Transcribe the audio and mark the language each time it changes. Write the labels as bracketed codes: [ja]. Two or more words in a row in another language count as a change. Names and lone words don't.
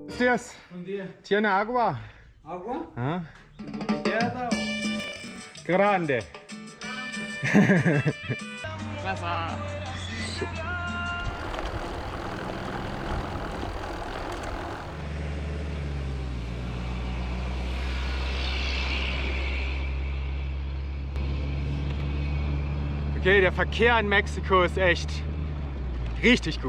[es] días. Buen día. ¿Tiene agua? ¿Agua? Ah, ¿Botellada o...? grande. [de] Wasser. Okay, der Verkehr in Mexiko ist echt richtig gut.